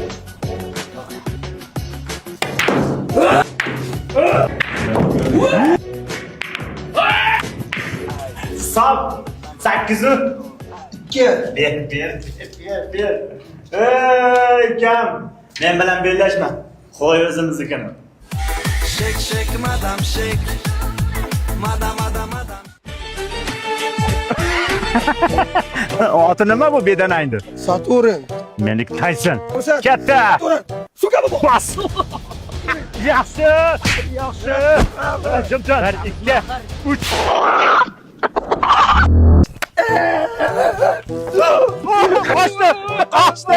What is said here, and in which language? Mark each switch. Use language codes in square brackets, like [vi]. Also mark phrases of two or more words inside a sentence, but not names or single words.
[uz] Sal 8 2 ber. Ey kam. Men bilan bellashma. Qo'y o'zimiznikini. Shek madam shek. Madam. Oti nima bu bedanangdi? Saturn. Meniki Tyson. Katta. Suka bu. Bas. Yaxshi. Jimjon. 2 3 Qochdi.